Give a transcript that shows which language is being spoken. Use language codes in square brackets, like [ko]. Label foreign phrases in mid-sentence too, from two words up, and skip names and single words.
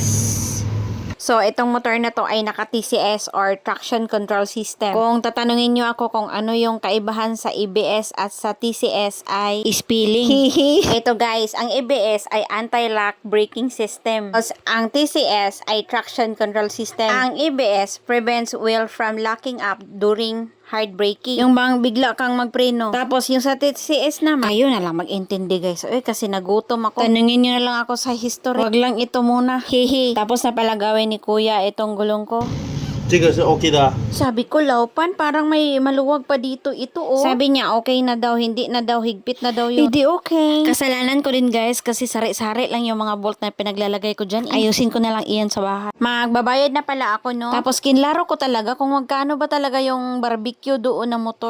[tl] So, itong motor na to ay naka-TCS or [en] Traction Control System. [tl] Kung tatanungin nyo ako kung ano yung kaibahan sa ABS at sa TCS ay spilling. Ito guys, ang ABS ay [en] Anti-Lock Braking System. [tl] Tapos, ang TCS ay [en] Traction Control System. Ang ABS prevents wheel from locking up during hard braking. [tl] Yung bang bigla kang magpreno. Tapos yung sa TCS naman, kayo na lang mag-intindi guys. Kasi nagutom ako. Tanungin nyo na lang ako sa history. Wag lang ito muna. Hehe. Tapos napalagawin ni kuya itong gulong ko. [zh] 这个是 OK 的啊。 [tl] Sabi ko, Laupan, parang may maluwag pa dito ito, oh. Sabi niya, okay na daw, hindi na daw, higpit na daw yun. Hindi okay. Kasalanan ko din, guys, kasi sari-sari lang yung mga bolt na pinaglalagay ko dyan. Ayusin ko na lang iyan sa bahay. Magbabayad na pala ako, no? Tapos, kinlaro ko talaga kung magkano ba talaga yung barbecue doon na motor.